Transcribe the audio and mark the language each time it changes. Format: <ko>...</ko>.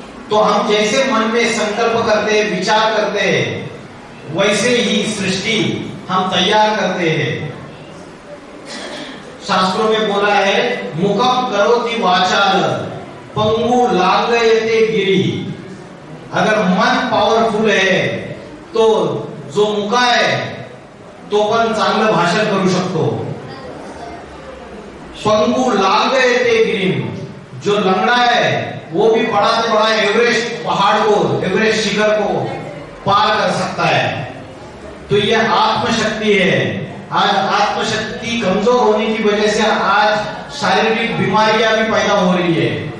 <hi>तो हम जैसे मन में संकल्प करते हैं, विचार करते हैं, वैसे ही सृष्टि हम तैयार करते हैं। शास्त्रों में बोला है,</hi> <sa>मुखम करोति वाचाल पंगु लांगयते गिरी।</sa> <hi>अगर मन पावरफुल है तो</hi> <mr>जो मुका आहे तो पण चांगलं भाषण करू शकतो।</mr> <sa>पंगु लांगयते गिरी,</sa> <hi>जो लंगड़ा है वो भी बड़ा से बड़ा एवरेस्ट पहाड़ को, एवरेस्ट शिखर को पार कर सकता है। तो यह आत्मशक्ति है। आज आत्मशक्ति कमजोर होने की वजह से आज शारीरिक बीमारियां भी पैदा हो रही है।</hi>